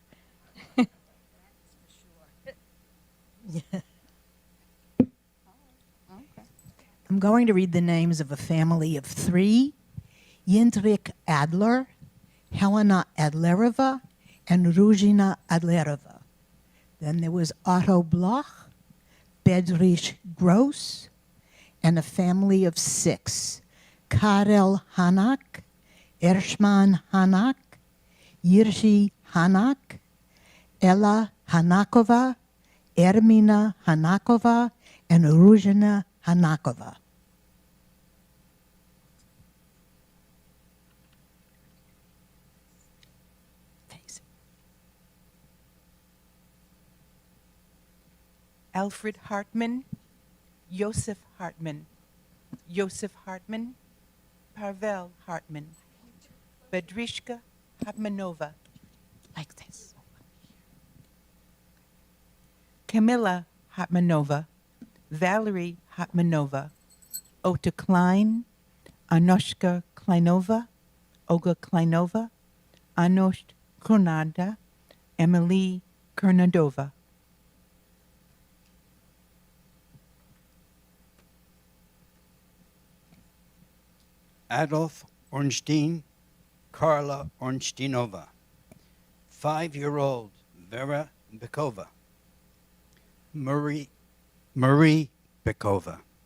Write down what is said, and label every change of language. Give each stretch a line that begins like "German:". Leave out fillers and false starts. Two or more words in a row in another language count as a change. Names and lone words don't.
English: I'm going to read the names of a family of 3: Yindrik Adler, Helena Adlerova, and Ruzhina Adlerova. Then there was Otto Bloch, Bedrich Gross, and a family of 6: Karel Hanak, Ershman Hanak, Yirji Hanak, Ella Hanakova, Ermina Hanakova, and Ruzhina Hanakova. Alfred Hartman, Yosef Hartman, Parvel Hartman, Bedrishka Hartmanova, like this. Camilla Hartmanova, Valerie Hartmanova, Ota Klein, Anoshka Kleinova, Olga Kleinova, Anosht Kurnada, Emily Kernadova. Adolf Ornstein, Karla Ornsteinova, 5-year-old Vera Bikova, Marie Bikova,